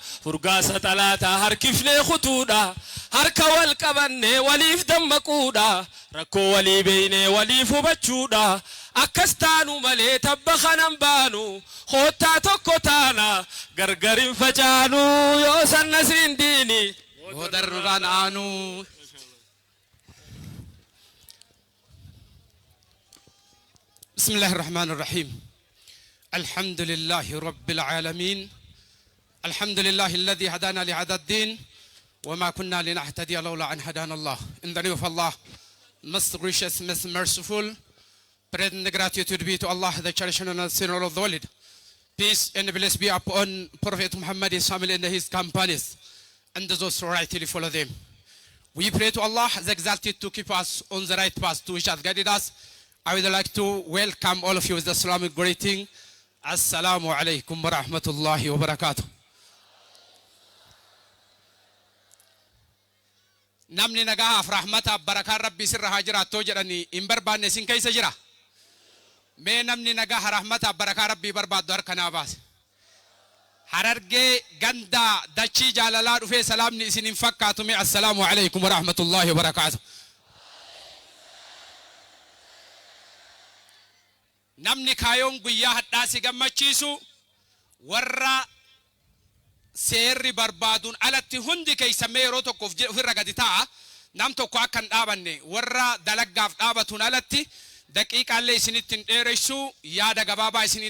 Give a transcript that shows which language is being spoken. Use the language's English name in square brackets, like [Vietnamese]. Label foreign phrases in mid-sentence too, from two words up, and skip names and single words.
[Oromo] furgaasa talaata harkifnee khutuudha harka wal qabanne waliif dammaquudha rakkoo walii beeyne waliif hubachuudha akkas taanu malee tabba kanan baanu hoottaa tokko taana gargarin facaanu yoo sanna sindini bodanuranaanu [Arabic] بسم الله الرحمن الرحيم الحمد لله رب العالمين الحمد لله الذي هدانا لهذا الدين وما كنا لنهتدي لولا أن هدانا الله [English] in the name of Allah most gracious most merciful present the gratitude be to Allah the cherisher and sinner of the world peace and bless be upon Prophet Muhammad his family and his companions and those who rightly follow them we pray to Allah the exalted to keep us on the right path to which has guided us. I would like to welcome all of you with the Islamic greeting. [Arabic] السلام عليكم ورحمة الله وبركاته. [Oromo] Namni nagaaf rahmata barakaa rabbi sirra hajiraatoo jedhani hin barbaanne sin keessa jira. Mee namni nagaa rahmata barakaa rabbi barbaaddu harkanaa baase. Harargee ganda dachii jaalalaa dhufee salaamni isin hin fakkaatu mee [Arabic] السلام عليكم ورحمة الله وبركاته. [Oromo] namni kaayoon guyyaa hadhaasi gammachiisu warra seerri barbaaduun alatti hundi keeysamee yeroo tokkoof ofirra gadi ta'a nam tokko akka hin dhaabanne warra dalaggaaf dhaabatuun alatti daqiiqaallee isinitti hin dheeressu yaada gabaabaa isinii